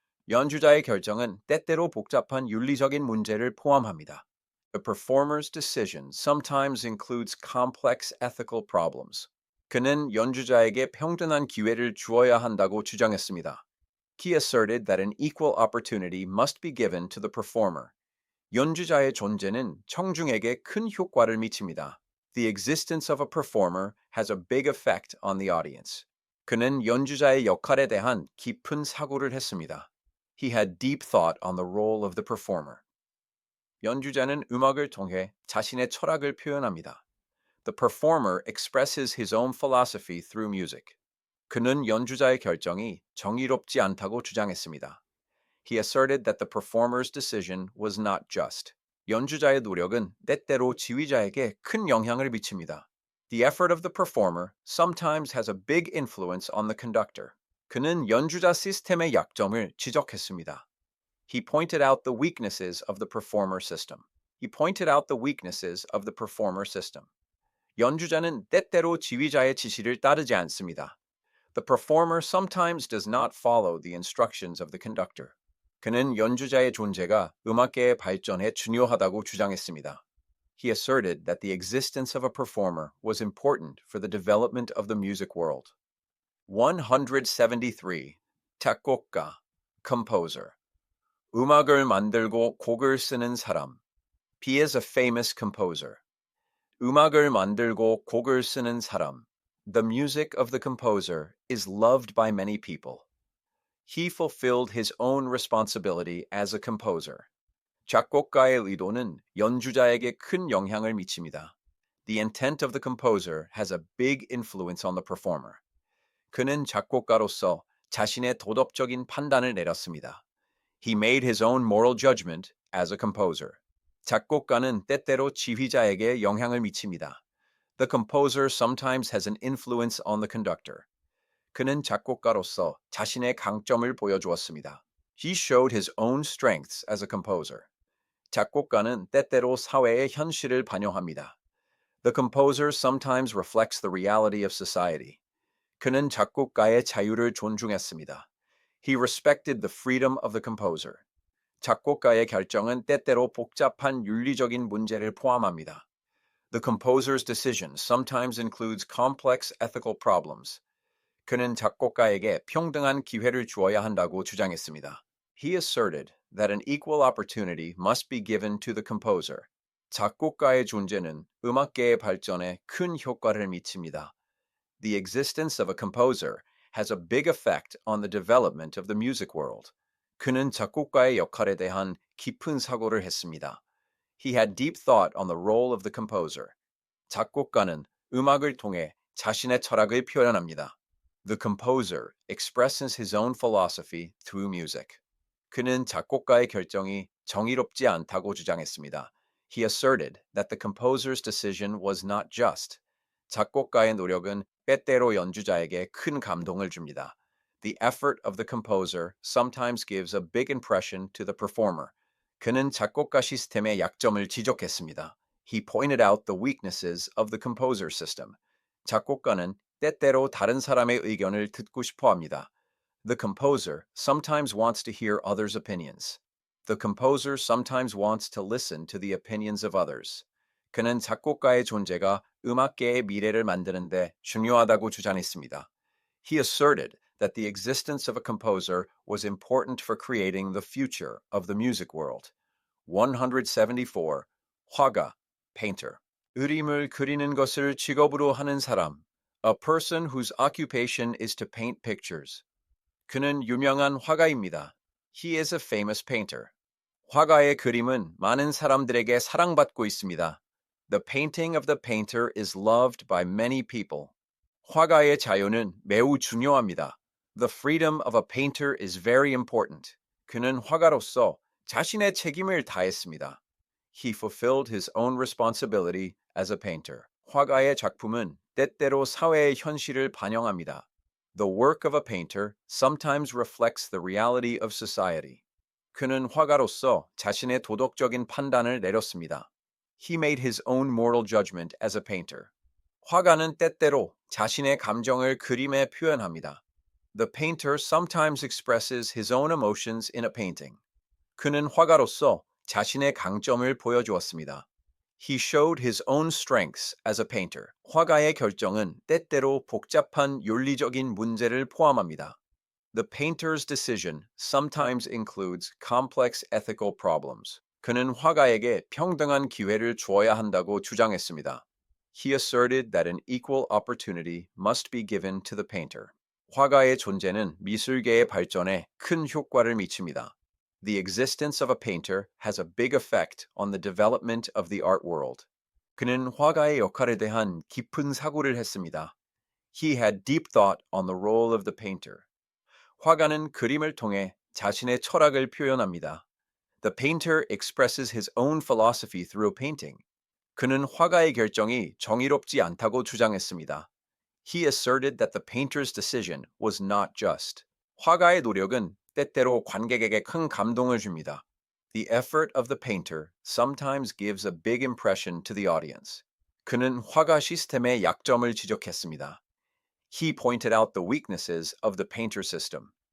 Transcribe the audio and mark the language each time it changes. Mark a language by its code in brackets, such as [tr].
[ko] 연주자의 결정은 때때로 복잡한 윤리적인 문제를 포함합니다. [en] The performer's decision sometimes includes complex ethical problems. [ko] 그는 연주자에게 평등한 기회를 주어야 한다고 주장했습니다. [en] He asserted that an equal opportunity must be given to the performer. [ko] 연주자의 존재는 청중에게 큰 효과를 미칩니다. [en] The existence of a performer has a big effect on the audience. [ko] 그는 연주자의 역할에 대한 깊은 사고를 했습니다. [en] He had deep thought on the role of the performer. [ko] 연주자는 음악을 통해 자신의 철학을 표현합니다. [en] The performer expresses his own philosophy through music. [ko] 그는 연주자의 결정이 정의롭지 않다고 주장했습니다. [en] He asserted that the performer's decision was not just. [ko] 연주자의 노력은 때때로 지휘자에게 큰 영향을 미칩니다. [en] The effort of the performer sometimes has a big influence on the conductor. [ko] 그는 연주자 시스템의 약점을 지적했습니다. [en] He pointed out the weaknesses of the performer system. He pointed out the weaknesses of the performer system. [ko] 연주자는 때때로 지휘자의 지시를 따르지 않습니다. [en] The performer sometimes does not follow the instructions of the conductor. [ko] 그는 연주자의 존재가 음악계의 발전에 중요하다고 주장했습니다. [en] He asserted that the existence of a performer was important for the development of the music world. 173. [ko] 작곡가, composer. 음악을 만들고 곡을 쓰는 사람. [en] He is a famous composer. [ko] 음악을 만들고 곡을 쓰는 사람. [en] The music of the composer is loved by many people. He fulfilled his own responsibility as a composer. [ko] 작곡가의 의도는 연주자에게 큰 영향을 미칩니다. [en] The intent of the composer has a big influence on the performer. [ko] 그는 작곡가로서 자신의 도덕적인 판단을 내렸습니다. [en] He made his own moral judgment as a composer. [ko] 작곡가는 때때로 지휘자에게 영향을 미칩니다. [en] The composer sometimes has an influence on the conductor. [ko] 그는 작곡가로서 자신의 강점을 보여주었습니다. [en] He showed his own strengths as a composer. [ko] 작곡가는 때때로 사회의 현실을 반영합니다. [en] The composer sometimes reflects the reality of society. [ko] 그는 작곡가의 자유를 존중했습니다. [en] He respected the freedom of the composer. [ko] 작곡가의 결정은 때때로 복잡한 윤리적인 문제를 포함합니다. [en] The composer's decision sometimes includes complex ethical problems. [ko] 그는 작곡가에게 평등한 기회를 주어야 한다고 주장했습니다. [en] He asserted that an equal opportunity must be given to the composer. [ko] 작곡가의 존재는 음악계의 발전에 큰 효과를 미칩니다. [en] The existence of a composer has a big effect on the development of the music world. [ko] 그는 작곡가의 역할에 대한 깊은 사고를 했습니다. [en] He had deep thought on the role of the composer. [ko] 작곡가는 음악을 통해 자신의 철학을 표현합니다. [en] The composer expresses his own philosophy through music. [ko] 그는 작곡가의 결정이 정의롭지 않다고 주장했습니다. [en] He asserted that the composer's decision was not just. [ko] 작곡가의 노력은 때때로 연주자에게 큰 감동을 줍니다. [en] The effort of the composer sometimes gives a big impression to the performer. [ko] 그는 작곡가 시스템의 약점을 지적했습니다. [en] He pointed out the weaknesses of the composer system. [ko] 작곡가는 때때로 다른 사람의 의견을 듣고 싶어 합니다. [en] The composer sometimes wants to hear others' opinions. The composer sometimes wants to listen to the opinions of others. [ko] 그는 작곡가의 존재가 음악계의 미래를 만드는데 중요하다고 주장했습니다. [en] He asserted that the existence of a composer was important for creating the future of the music world. [ko] 174. 화가, painter. 그림을 그리는 것을 직업으로 하는 사람. [en] A person whose occupation is to paint pictures. [ko] 그는 유명한 화가입니다. [en] He is a famous painter. [ko] 화가의 그림은 많은 사람들에게 사랑받고 있습니다. [en] The painting of the painter is loved by many people. [ko] 화가의 자유는 매우 중요합니다. [en] The freedom of a painter is very important. [ko] 그는 화가로서 자신의 책임을 다했습니다. [en] He fulfilled his own responsibility as a painter. [ko] 화가의 작품은 때때로 사회의 현실을 반영합니다. [en] The work of a painter sometimes reflects the reality of society. [ko] 그는 화가로서 자신의 도덕적인 판단을 내렸습니다. [en] He made his own moral judgment as a painter. [ko] 화가는 때때로 자신의 감정을 그림에 표현합니다. [en] The painter sometimes expresses his own emotions in a painting. [ko] 그는 화가로서 자신의 강점을 보여주었습니다. [en] He showed his own strengths as a painter. [ko] 화가의 결정은 때때로 복잡한 윤리적인 문제를 포함합니다. [en] The painter's decision sometimes includes complex ethical problems. [ko] 그는 화가에게 평등한 기회를 주어야 한다고 주장했습니다. [en] He asserted that an equal opportunity must be given to the painter. [ko] 화가의 존재는 미술계의 발전에 큰 효과를 미칩니다. [en] The existence of a painter has a big effect on the development of the art world. [ko] 그는 화가의 역할에 대한 깊은 사고를 했습니다. [en] He had deep thought on the role of the painter. [ko] 화가는 그림을 통해 자신의 철학을 표현합니다. [en] The painter expresses his own philosophy through a painting. [ko] 그는 화가의 결정이 정의롭지 않다고 주장했습니다. [en] He asserted that the painter's decision was not just. [ko] 화가의 노력은 때때로 관객에게 큰 감동을 줍니다. [en] The effort of the painter sometimes gives a big impression to the audience. [ko] 그는 화가 시스템의 약점을 지적했습니다. [en] He pointed out the weaknesses of the painter system.